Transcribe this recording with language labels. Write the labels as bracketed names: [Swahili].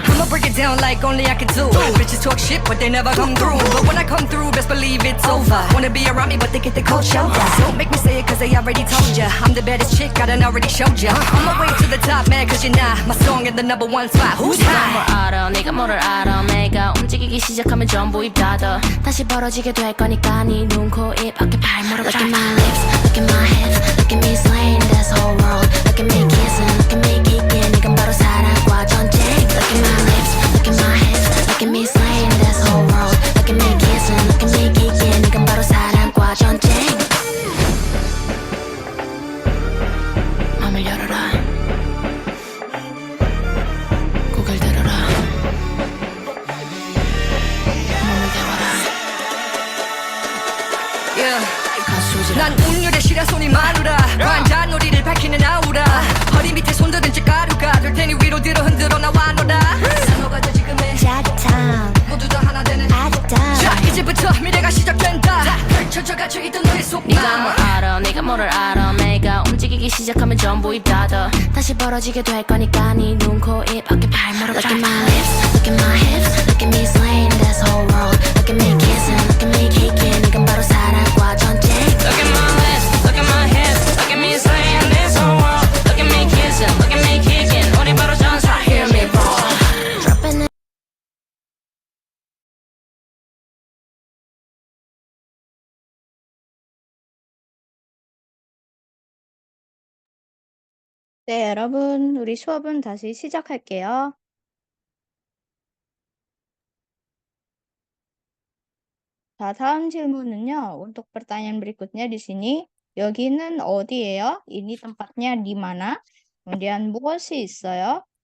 [English] I'ma break it down like only I can do. Bitches talk shit, but they never come through. But when I come through, best believe it's over. Wanna be around me, but they get the cold shoulder. Don't make me say it, cause they already told ya. I'm the baddest chick, I done already showed ya. On my way to the top, man, cause you're not. My song in the number one spot. Who's [Korean] 네가 뭘 [English] high? [Korean] 알아, 네가 뭐를 알아. 내가 움직이기 시작하면 전부 입 닫아. 다시 벌어지게 될 거니까 네 눈, 코, 입, 어깨, 발무릎. [English] Look at my lips, look at my hips. Look at me slaying this whole world. Look at me kissing, look at me kicking. [Korean] 이건 바로 사랑과 전쟁. [English] Look at my lips, look at my hips. Look at me slaying this whole world. Look at me kissing, look at me kicking. [Korean] 이건 바로 사랑과 전쟁. 마음을 열어라. 고개를 들어라. 몸을 데워라. [English] Yeah. [Korean] 가수 조지라. 난 운율의 시라손이 마누라. 관자놀이를 밝히는 아우라. 허리 밑에 손들은 찌가루가 될 테니 위로 들어 흔들어 나와 너라. 산호가 돼 지금의 짜릿함. 모두 다 하나 되는 아득함. 자 이제부터 미래가 시작된다. 펼쳐져 갇혀 있던 너의 속마. 네가 뭘 알아, 네가 뭐를 알아. 내가 움직이기 시작하면 전부 입 닫아. 다시 벌어지게 될 거니까 네 눈, 코, 입, 어깨, 발무릎. [English] Look at my lips, look at my hips. Look at me slaying this whole world. Look at me kissing, look at me kicking. [Korean] 이건 바로 사랑과 전쟁. [English] Look at my lips, look at my hips. Look at me slaying this whole world. Look at me kissing, look at me kicking. [Korean] 우리 바로 전사. [English] Hear me roar. Dropping it. [Korean] 네, 여러분, 우리 수업은 다시 시작할게요. 자, 다음 질문은요. [Indonesian] Untuk pertanyaan berikutnya di sini, [Korean] 여기는 어디예요? [Indonesian] Ini tempatnya di mana? Kemudian [Korean] 무엇이 있어요?